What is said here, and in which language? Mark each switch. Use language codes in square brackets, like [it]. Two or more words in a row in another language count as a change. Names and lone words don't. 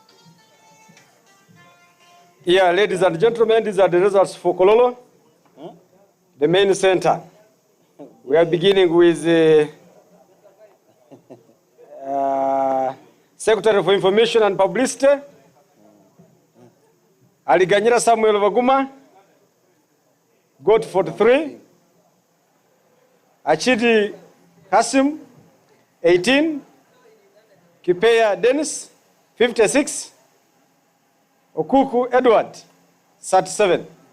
[en] Yeah, ladies and gentlemen, these are the results for Kololo, the main center. We are beginning with Secretary for Information and Publicity, Aliganyira Samuel Waguma, got 43. Achidi Kasim, 18. Kipeya Dennis, 56. Okuku Edward, 37.